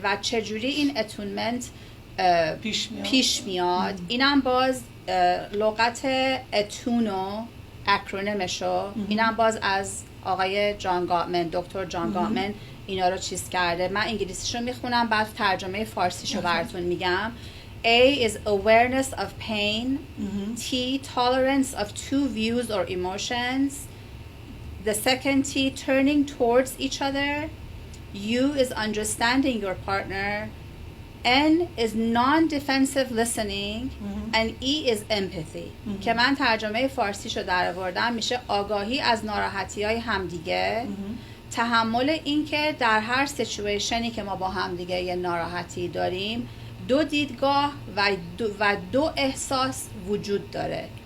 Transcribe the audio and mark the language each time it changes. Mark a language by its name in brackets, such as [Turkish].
[Persian] و چجوری این اتونمنت پیش میاد اینم باز لغت اتونو اکرونیمشو اینم باز از آقای جان گاتمن، دکتر جان گاتمن اینا رو چیز کرده. من انگلیسیشو میخونم بعد ترجمه فارسیشو براتون میگم. [English] A is awareness of pain. T, tolerance of two views or emotions. The second T, turning towards each other. U is understanding your partner. N is non-defensive listening. And E is empathy. [Persian] که من ترجمه فارسیشو در آوردم میشه آگاهی از ناراحتی‌های همدیگه، تحمل این که در هر سیچویشنی که ما با همدیگه یه ناراحتی داریم دو دیدگاه و دو احساس وجود داره.